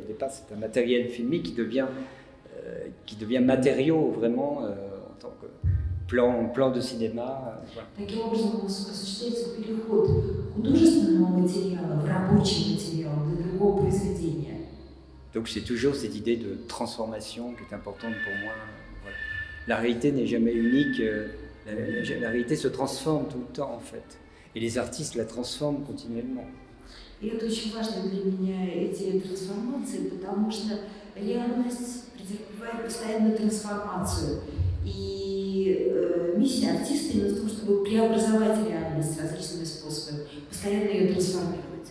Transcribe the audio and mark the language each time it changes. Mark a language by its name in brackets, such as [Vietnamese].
[French] Au départ, c'est un matériel filmique qui devient matériau vraiment en tant que plan de cinéma. Voilà. [Russian] Таким образом, осуществляется переход художественного материала в рабочий материал для другого произведения. [French] Donc c'est toujours cette idée de transformation qui est importante pour moi. Voilà. La réalité n'est jamais unique. La réalité se transforme tout le temps en fait. Et les artistes la transforment continuellement. [Russian] И это очень важно для меня, эти трансформации, потому что реальность претерпевает постоянную трансформацию. И миссия артиста именно в том, чтобы преобразовать реальность различными способами, постоянно ее трансформировать.